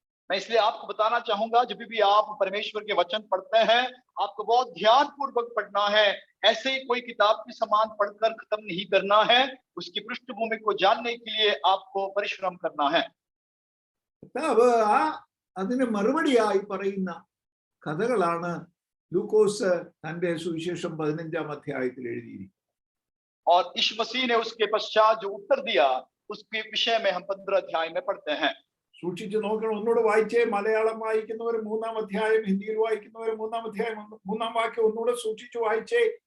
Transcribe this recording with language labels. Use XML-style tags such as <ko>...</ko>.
<hi>मैं इसलिए आपको बताना चाहूंगा, जब भी आप परमेश्वर के वचन पढ़ते हैं, आपको बहुत ध्यान पूर्वक पढ़ना है. ऐसे ही कोई किताब की समान पढ़कर खत्म नहीं करना है. उसकी पृष्ठभूमि को जानने के लिए आपको परिश्रम करना है.</hi> <ml>അതിന് മറുപടിയായി പറയുന്ന കഥകളാണ് ലൂക്കോസ് തന്റെ സുവിശേഷം 15-ാം അധ്യായത്തിൽ എഴുതിയിരിക്കുന്നത്.</ml> <hi>और यीशु मसीह ने उसके पश्चात जो उत्तर दिया, उसके विषय में हम 15 अध्याय में पढ़ते हैं.</hi> <ml>സൂക്ഷിച്ചു നോക്കണം. ഒന്നുകൂടെ വായിച്ചേ. മലയാളം വായിക്കുന്നവർ 3-ാം അധ്യായം, ഹിന്ദിയിൽ വായിക്കുന്നവർ 3-ാം അധ്യായം 3-ാം വാക്യം ഒന്നുകൂടെ സൂക്ഷിച്ചു വായിച്ചേ.</ml>